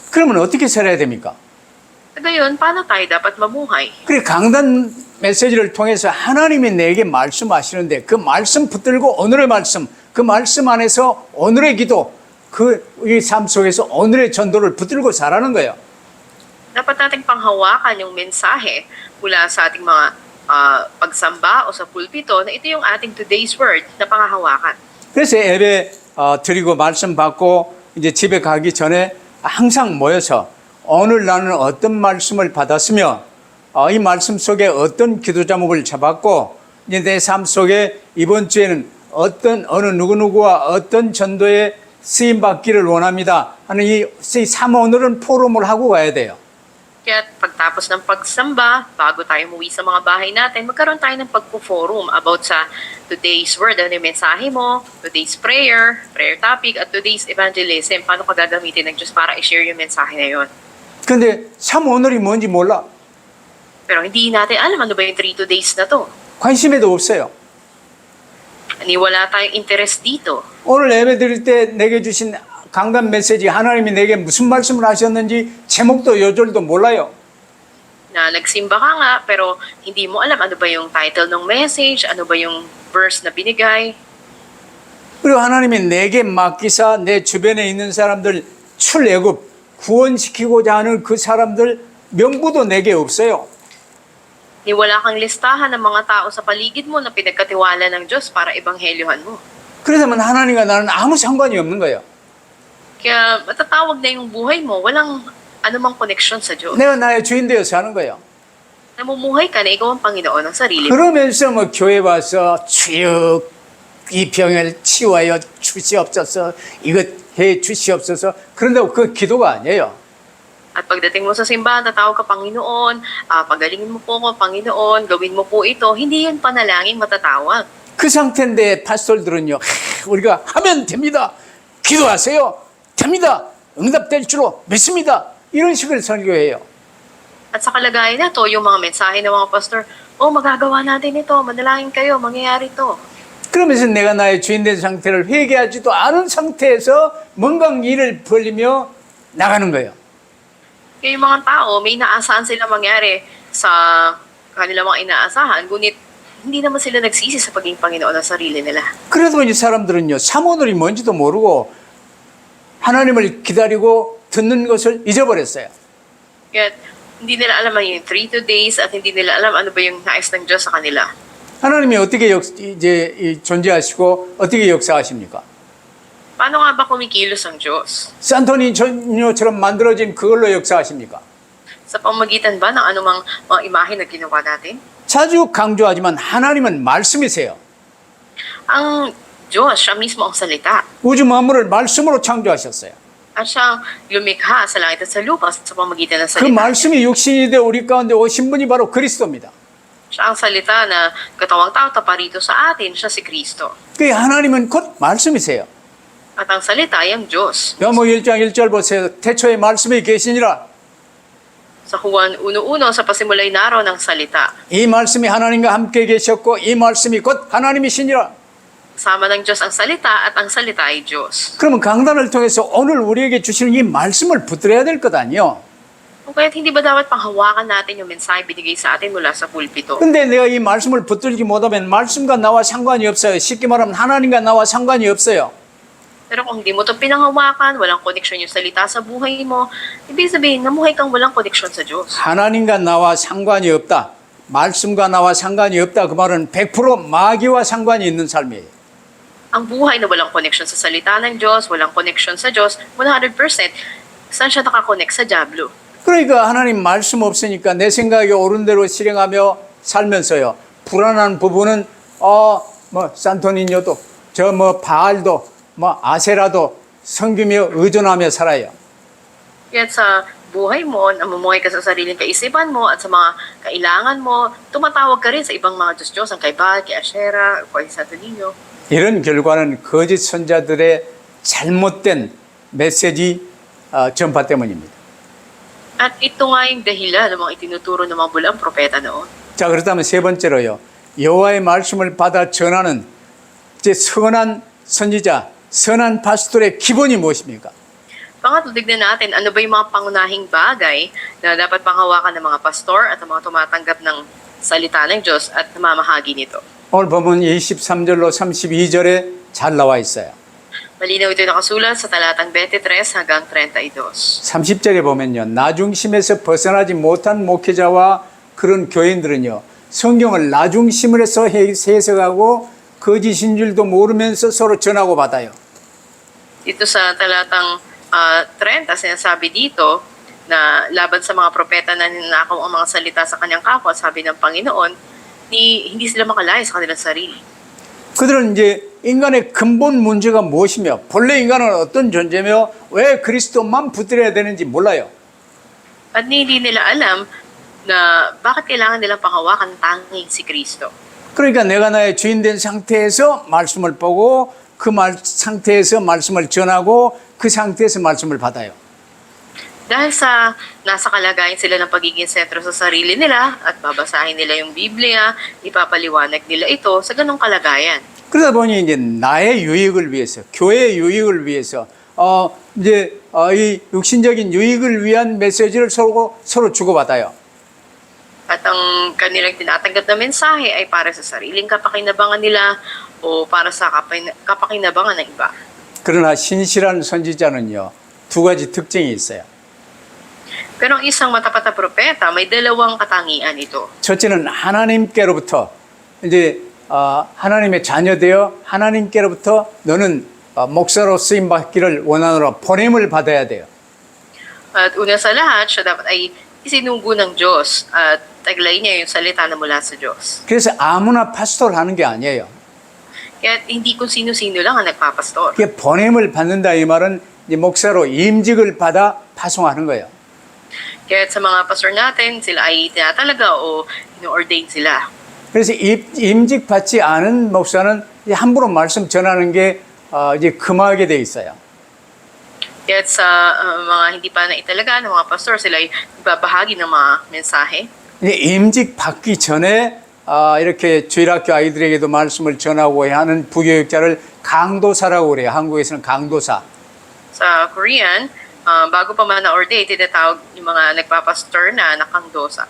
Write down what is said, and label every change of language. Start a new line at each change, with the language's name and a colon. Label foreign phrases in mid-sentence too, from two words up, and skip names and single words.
Korean: 그러면 어떻게 살아야 됩니까?
Filipino: Ngayon, paano tayo dapat mamuhay?
Korean: 그래 강단 메시지를 통해서 하나님이 내게 말씀하시는데 그 말씀 붙들고 오늘의 말씀, 그 말씀 안에서 오늘의 기도, 그 이 삶 속에서 오늘의 전도를 붙들고 살아는 거예요.
Filipino: Dapat nating panghawakan yung mensahe mula sa ating mga pagsamba o sa pulpito na ito yung ating
English: today's word
Filipino: na panghahawakan.
Korean: 그래서 예배 드리고 말씀 받고 이제 집에 가기 전에 항상 모여서 오늘 나는 어떤 말씀을 받았으며 이 말씀 속에 어떤 기도 제목을 잡았고 이제 내 삶 속에 이번 주에는 어느 누구누구와 어떤 전도에 쓰임 받기를 원합니다 하는 이 사모오늘은 포럼을 하고 가야 돼요.
Filipino: Kaya pagtapos ng pagsamba, bago tayo umuwi sa mga bahay natin, magkaroon tayo ng pagpo-forum about sa
English: today's word,
Filipino: ano yung mensahe mo,
English: today's prayer topic,
Filipino: at
English: today's evangelism.
Filipino: Paano ka gagamitin ng Diyos para i-share yung mensahe na yun?
Korean: 근데 사모오늘이 뭔지 몰라.
Filipino: Pero hindi natin alam ano ba yung 3 days na to.
Korean: 관심에도 없어요.
Filipino: Wala tayong interest dito.
Korean: 오늘 예배 드릴 때 내게 주신 강단 메시지 하나님이 내게 무슨 말씀을 하셨는지 제목도 요절도 몰라요.
Filipino: Na nagsimba ka nga, pero hindi mo alam ano ba yung title ng message, ano ba yung verse na binigay.
Korean: 그리고 하나님이 내게 맡기사 내 주변에 있는 사람들 출애굽 구원시키고자 하는 그 사람들 명부도 내게 없어요.
Filipino: Wala kang listahan ng mga tao sa paligid mo na pinagkatiwala ng Diyos para ebanghelyohan mo.
Korean: 그러다면 하나님과 나는 아무 상관이 없는 거예요.
Filipino: Kaya matatawag na yung buhay mo, walang anumang connection sa Diyos.
Korean: 내가 나의 주인 되어서 하는 거예요.
Filipino: Namumuhay ka na ikaw ang Panginoon ng sarili mo.
Korean: 그러면서 뭐 교회 와서 주여 이 병을 치워요 주시옵소서 이것 해 주시옵소서 그런다고 그 기도가 아니에요.
Filipino: At pagdating mo sa simbahan, tatawag ka, Panginoon, pagalingin mo po ako, Panginoon, gawin mo po ito. Hindi yun panalangin matatawag.
Korean: 그 상태인데 파스톨들은요 우리가 하면 됩니다 기도하세요 됩니다 응답될 줄로 믿습니다 이런 식으로 설교해요.
Filipino: At sa kalagayan na to, yung mga mensahe ng mga pastor, magagawa natin ito, manalangin kayo, mangyayari ito.
Korean: 그러면서 내가 나의 주인된 상태를 회개하지도 않은 상태에서 뭔가 일을 벌리며 나가는 거예요.
Filipino: Kaya yung mga tao, may inaasahan sila mangyari sa kanilang mga inaasahan, ngunit hindi naman sila nagsisi sa pagiging Panginoon ng sarili nila.
Korean: 그래도 이 사람들은요 사모늘이 뭔지도 모르고 하나님을 기다리고 듣는 것을 잊어버렸어요.
Filipino: Kaya hindi nila alam yung 3 days at hindi nila alam ano ba yung nais ng Diyos sa kanila.
Korean: 하나님이 어떻게 이제 존재하시고 어떻게 역사하십니까?
Filipino: Paano nga ba kumikilos ang Diyos?
Korean: 산토니처럼 만들어진 그걸로 역사하십니까?
Filipino: Sa pamagitan ba ng anumang mga imahe na ginawa natin?
Korean: 자주 강조하지만 하나님은 말씀이세요.
Filipino: Ang Diyos, siya mismo ang salita.
Korean: 우주 만물을 말씀으로 창조하셨어요.
Filipino: At siyang lumikha sa langit at sa lupa sa pamagitan ng 그 salita.
Korean: 말씀이 육신이 되어 우리 가운데 오신 분이 바로 그리스도입니다.
Filipino: Siya ang salita na katawang tao taparito sa atin, siya si Kristo.
Korean: 그 하나님은 곧 말씀이세요.
Filipino: At ang salita ay ang Diyos.
Korean: 요한복음 1장 1절 보세요. 태초에 말씀이 계시니라.
Filipino: Sa Juan 1:1, sa pasimulay naroon ng salita.
Korean: 이 말씀이 하나님과 함께 계셨고 이 말씀이 곧 하나님이시니라.
Filipino: Kasama ng Diyos ang salita at ang salita ay Diyos.
Korean: 그러면 강단을 통해서 오늘 우리에게 주시는 이 말씀을 붙들어야 될 것 아니요.
Filipino: Kung kaya't hindi ba dapat panghawakan natin yung mensahe binigay sa atin mula sa pulpito?
Korean: 근데 내가 이 말씀을 붙들지 못하면 말씀과 나와 상관이 없어요. 쉽게 말하면 하나님과 나와 상관이 없어요.
Filipino: Pero kung hindi mo ito pinanghawakan, walang koneksyon yung salita sa buhay mo, ibig sabihin, namuhay kang walang koneksyon sa Diyos.
Korean: 하나님과 나와 상관이 없다. 말씀과 나와 상관이 없다. 그 말은 100% 마귀와 상관이 있는 삶이에요.
Filipino: Ang buhay na walang koneksyon sa salita ng Diyos, walang koneksyon sa Diyos, 100%, saan siya nakakonect? Sa Diablo.
Korean: 그러니까 하나님 말씀 없으니까 내 생각이 옳은 대로 실행하며 살면서요. 불안한 부분은 산토니뇨도 저 바알도 아세라도 섬기며 의존하며 살아요.
Filipino: Kaya sa buhay mo, namumuhay ka sa sariling kaisipan mo at sa mga kailangan mo, tumatawag ka rin sa ibang mga Diyos-Diyos, ang kay Baal, kay Asherah, kay Santo Niño.
Korean: 이런 결과는 거짓 선자들의 잘못된 메시지 전파 때문입니다.
Filipino: At ito nga yung dahilan ng mga itinuturo ng mga bulang propeta noon.
Korean: 자, 그렇다면 세 번째로요. 여호와의 말씀을 받아 전하는 이제 선한 선지자, 선한 파스tor의 기본이 무엇입니까?
Filipino: Pangatlo, tignan natin, ano ba yung mga pangunahing bagay na dapat panghawakan ng mga pastor at ng mga tumatanggap ng salita ng Diyos at namamahagi nito.
Korean: 오늘 보면 23절로 32절에 잘 나와 있어요.
Filipino: Malinaw ito nakasulat sa talatang 23 hanggang 32.
Korean: 30절에 보면요. 나중심에서 벗어나지 못한 목회자와 그런 교인들은요. 성경을 나중심을 해서 해석하고 거짓인 줄도 모르면서 서로 전하고 받아요.
Filipino: Dito sa talatang 30, sinasabi dito na laban sa mga propeta na ninakaw ang mga salita sa kanyang kapwa, sabi ng Panginoon, hindi sila makalaya sa kanilang sarili.
Korean: 그들은 이제 인간의 근본 문제가 무엇이며 본래 인간은 어떤 존재며 왜 그리스도만 붙들어야 되는지 몰라요.
Filipino: At hindi nila alam na bakit kailangan nilang panghawakan tanging si Kristo.
Korean: 그러니까 내가 나의 주인 된 상태에서 말씀을 보고 그 상태에서 말씀을 전하고 그 상태에서 말씀을 받아요.
Filipino: Dahil sa nasa kalagayan sila ng pagiging sentro sa sarili nila at babasahin nila yung Biblia, ipapaliwanag nila ito sa ganong kalagayan.
Korean: 그러다 보니 이제 나의 유익을 위해서, 교회의 유익을 위해서, 이 육신적인 유익을 위한 메시지를 서로 주고받아요.
Filipino: At ang kanilang tinatanggap na mensahe ay para sa sariling kapakinabangan nila o para sa kapakinabangan ng iba.
Korean: 그러나 신실한 선지자는요, 두 가지 특징이 있어요.
Filipino: Pero ang isang matapat na propeta, may dalawang katangian ito.
Korean: 첫째는 하나님께로부터 이제 하나님의 자녀되어 하나님께로부터 너는 목사로 쓰임 받기를 원하노라 보냄을 받아야 돼요.
Filipino: At una sa lahat, siya dapat ay isinugo ng Diyos at taglay niya yung salita na mula sa Diyos.
Korean: 그래서 아무나 파스토를 하는 게 아니에요.
Filipino: Kaya hindi kung sino-sino lang ang nagpapastor.
Korean: 그게 보냄을 받는다 이 말은 이제 목사로 임직을 받아 파송하는 거예요.
Filipino: Kaya sa mga pastor natin, sila ay tinatalaga o ino-ordain sila.
Korean: 그래서 임직 받지 않은 목사는 함부로 말씀 전하는 게 이제 금하게 돼 있어요.
Filipino: Kaya sa mga hindi pa naitalaga ng mga pastor, sila ay nagbabahagi ng mga mensahe.
Korean: 이제 임직 받기 전에 이렇게 주일학교 아이들에게도 말씀을 전하고 하는 부교육자를 강도사라고 그래요. 한국에서는 강도사.
Filipino: Sa Korean, bago pa man na-ordain, tinatawag yung mga nagpapastor na nakangdosa.